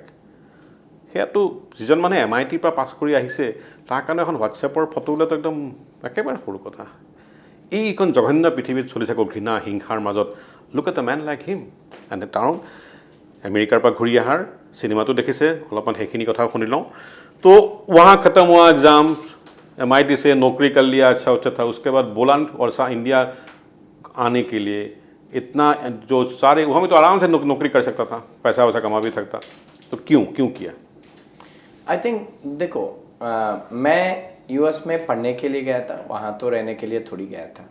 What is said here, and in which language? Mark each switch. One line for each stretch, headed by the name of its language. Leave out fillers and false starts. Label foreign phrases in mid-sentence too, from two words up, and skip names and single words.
Assamese: সেয়াটো যিজন মানুহে MITৰ পৰা পাছ কৰি আহিছে তাৰ কাৰণে এখন হোৱাটছএপৰ ফটো ওলোৱাটো একদম একেবাৰে সৰু কথা। এইখন জঘন্য পৃথিৱীত চলি থাকোঁ ঘৃণা হিংসাৰ মাজত
English: look at a man like him.
Assamese: এণ্ড তেওঁ আমেৰিকাৰ পৰা ঘূৰি অহাৰ চিনেমাটো দেখিছে, অলপমান সেইখিনি কথাও শুনি লওঁ।
Hindi: তো वहाँ खत्म हुआ एग्ज़ाम, MIT से नौकरी कर लिया, अच्छा था। उसके बाद बोलन और इंडिया आने के लिए इतना जो सारे वहाँ में तो आराम से नौकरी कर सकता था, पैसा वैसा कमा भी सकता, तो क्यों किया?
English: I think
Hindi: देखो, मैं US में पढ़ने के लिए गया था, वहाँ तो रहने के लिए थोड़ी गया था।